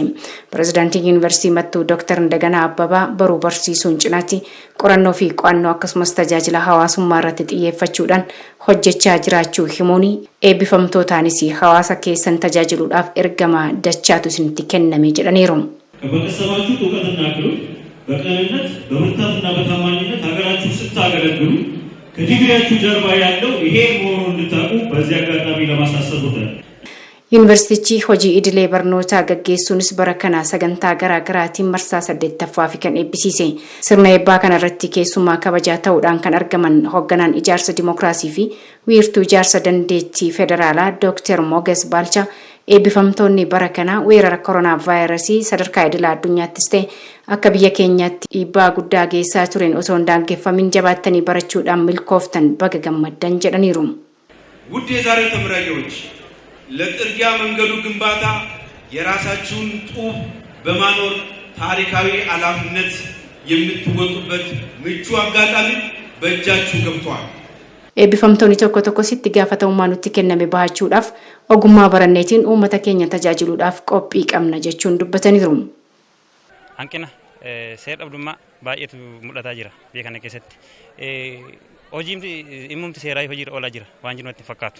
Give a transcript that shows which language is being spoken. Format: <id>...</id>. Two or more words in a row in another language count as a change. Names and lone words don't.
<om>Pirezidaantiin Yuunivarsiitii Mattuu Dr. Ndaganaa Abbabaa baruu barsiisuun cinaatti qorannoo fi qo'annoo akkasumas tajaajila hawaasummaa irratti xiyyeeffachuudhaan hojjechaa jiraachuu himuun eebbifamtootaanis hawaasa keessan tajaajiluudhaaf ergama dachaatu isinitti kenname jedhaniiru.</om> <am>ከበቀሰባችሁ እውቀትና ክህሎት በቅንነት በብርታትና በታማኝነት ሀገራችሁ ስታገለግሉ ከዲግሪያችሁ ጀርባ ያለው ይሄ መሆኑን እንድታውቁ በዚህ አጋጣሚ ለማሳሰብ ወዳለሁ።</am> <om>Yuunivarsiitichi hojii idilee barnootaa gaggeessuunis bara kana sagantaa garaagaraatiin marsaa 8ffaa fi kan eebbisiise. Sirna eebbaa kana irratti keessummaa kabajaa ta'uudhaan kan argaman hoogganaan ijaarsa dimookiraasii fi wiirtuu ijaarsa dandeettii federaalaa Dr. Moges Balcha eebbifamtoonni bara kana weerara koronaa vaayirasii sadarkaa idilaa addunyaattis ta'e akka biyya keenyaatti dhiibbaa guddaa geessaa tureen osoo hin daangeffamin jabaattanii barachuudhaan milkooftan baga gammaddan jedhaniiru.</om> <am>ውድ የዛሬ ተመራቂዎች ለጥርጊያ መንገዱ ግንባታ የራሳችሁን ጡብ በማኖር ታሪካዊ ኃላፊነት የምትወጡበት ምቹ አጋጣሚ በእጃችሁ ገብቷል።</am> <om>Eebbifamtoonni tokko tokko sitti gaafatamummaa nutti kenname bahachuudhaaf ogummaa baranneetiin uummata keenya tajaajiluudhaaf qophii qabna jechuun dubbataniiru. Hanqina seera dhabdummaa baay'eetu mul'ataa jira biyya kana keessatti. Hojiin himmumti seeraa hojiirra oolaa jira waan jiru natti fakkaatu.</om>